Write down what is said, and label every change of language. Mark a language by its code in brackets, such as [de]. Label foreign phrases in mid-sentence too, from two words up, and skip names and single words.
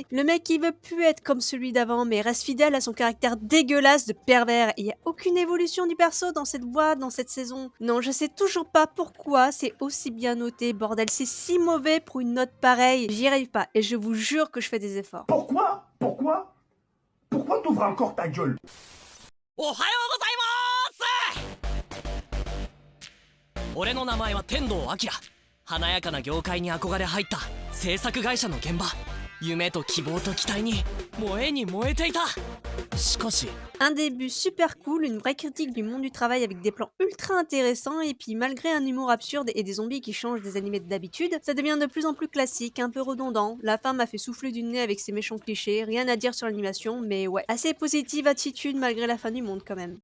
[fr] Le mec il veut plus être comme celui d'avant, mais reste fidèle à son caractère dégueulasse de pervers, et y a aucune évolution du perso dans cette voie, dans cette saison. Non, je sais toujours pas pourquoi c'est aussi bien noté, bordel, c'est si mauvais pour une note pareille. J'y arrive pas, et je vous jure que je fais des efforts. Pourquoi t'ouvres encore ta gueule? [ja] おはようございます。俺の名前は天童明。華やかな業界に憧れ入った制作会社の現場。夢と希望と期待に燃えに燃えていた。しかし [fr] Un début super cool, une vraie critique du monde du travail avec des plans ultra intéressants et puis malgré un humour absurde et des zombies qui changent des animés d'habitude, ça devient de plus en plus classique, un peu redondant. La fin m'a fait souffler du nez avec ses méchants clichés, rien à dire sur l'animation, mais ouais, assez positive attitude malgré la fin du monde quand même.